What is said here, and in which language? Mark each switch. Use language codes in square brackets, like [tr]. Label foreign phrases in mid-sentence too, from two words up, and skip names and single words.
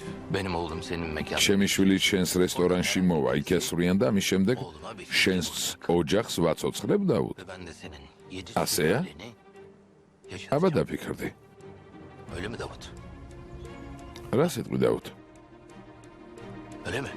[tr] Benim oğlum senin mekanında. [ka] ჩემი შვილი შენს რესტორანში მოვა, იქ ესვრიან და ამის შემდეგ შენს ოჯახს ვაცოცხლებ, დაუდ. [tr] Ve ben de senin 7 Asya? sülaleni yaşatacağım. [ka] აბა დაფიქრდი. [tr] Öyle mi Davut? [ka] რა სიტყვი დაუდ? [tr] Öyle mi?